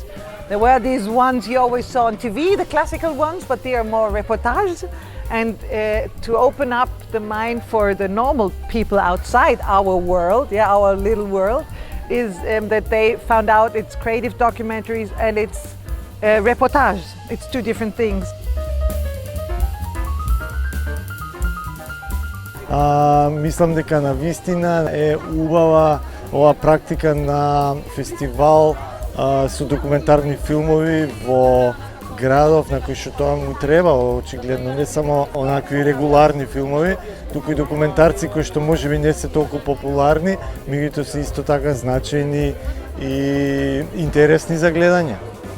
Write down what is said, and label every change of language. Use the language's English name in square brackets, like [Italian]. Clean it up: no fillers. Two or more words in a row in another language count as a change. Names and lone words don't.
[English] There were these ones you always saw on TV, the classical ones, but they are more reportage. And to open up the mind for the normal people outside our world, our little world, is that they found out it's creative documentaries and it's reportage. It's two different things. [Macedonian] Мислам дека навистина е убава оваа практика на фестивал со документарни филмови во градов на кој што тоа му треба, очигледно не само онакви регуларни филмови, туку и документарци кои што можеби не се толку популарни, меѓутоа се исто така значајни и интересни за гледање.